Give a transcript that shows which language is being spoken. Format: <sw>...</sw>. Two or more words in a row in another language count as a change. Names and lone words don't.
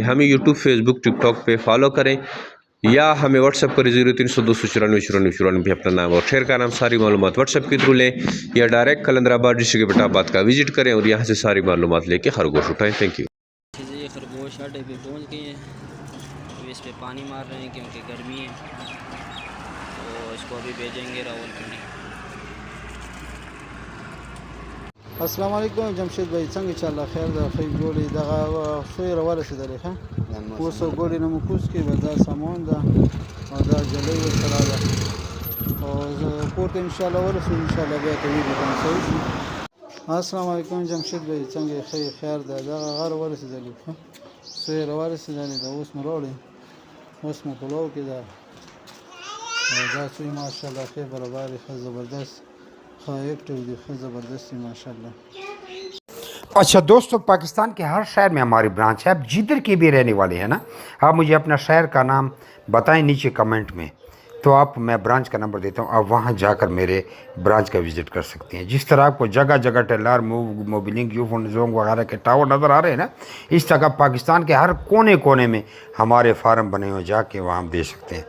<ur>ہمیں یوٹیوب، فیس بک، ٹک ٹاک پہ فالو کریں، یا ہمیں واٹس ایپ کریں 0300 پہ اپنا نام اور شہر کا نام، ساری معلومات واٹس ایپ کے تھرو لیں، یا ڈائریکٹ کلندرآباد ڈسٹرکٹ کے بٹاباد کا وزٹ کریں اور یہاں سے ساری معلومات لیکے خرگوش اٹھائیں.</ur> <en>Thank you.</en> <ur>یہ خرگوش اڈے پہ پہنچ گئے ہیں، تو اس پہ پانی مار رہے ہیں کیونکہ گرمی ہے، تو اسکو ابھی بھیجیں گے راولپنڈی. السلام علیکم جمشید بھائی,</ur> <ps>څنګه چې الله خیر ده خیر جوړې دغه سوی راورسېدلې ښه اوس ګورې نه مو کوز کې به دا سامان ده او دا جلۍ ورسره ده، او زه کور ته انشاءالله ورسو، انشاءالله بیا ته ویډیو باندې صحیح شي. السلام علیکم جمشید भाई، څنګه خیر ده دغه غر ورسېدلې ښه سوی راورسېدلې ده، اوس مو راوړې، اوس مو په لو کې ده، او دا سوی ماشاءالله خیر برابر ښه زبردست زبردستی माशाल्लाह।</ps> <ur>اچھا دوستوں، پاکستان کے ہر شہر میں ہماری برانچ ہے. آپ جدھر کے بھی رہنے والے ہیں نا، آپ مجھے اپنا شہر کا نام بتائیں نیچے کمنٹ میں، تو میں برانچ کا نمبر دیتا ہوں، آپ وہاں جاکر میرے برانچ کا وزٹ کر سکتے ہیں. جس طرح آپکو جگہ جگہ ٹیلر، موبلنگ، یوفون جونگ وغیرہ کے ٹاور نظر آ رہے ہیں نا، اس طرح پاکستان کے ہر کونے کونے میں ہمارے فارم بنے ہوئے، جاکے وہاں ہم دے سکتے ہیں.</ur>